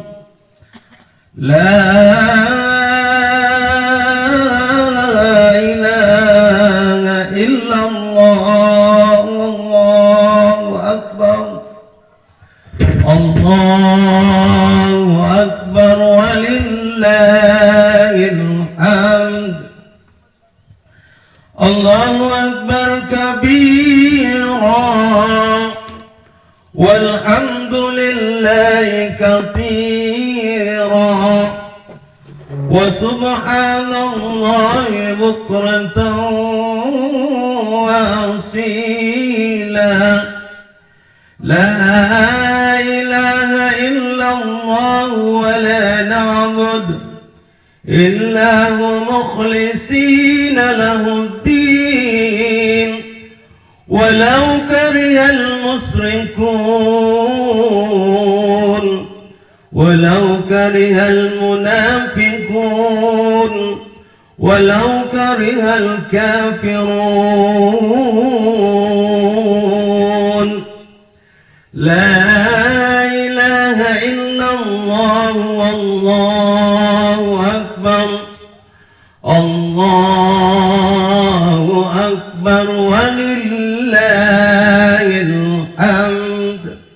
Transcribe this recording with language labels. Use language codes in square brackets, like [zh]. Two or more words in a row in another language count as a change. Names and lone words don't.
[ar] لا الله أكبر ولله الحمد. الله أكبر كبيرا والحمد لله كثيرا وسبحان الله بكرة وأصيلا. لا إله إلا الله ولا نعبد إلا هو مخلصين له الدين ولو كره المشركون ولو كره المنافقون ولو كره الكافرون. لا إله إلا الله والله أكبر، الله أكبر ولله الحمد.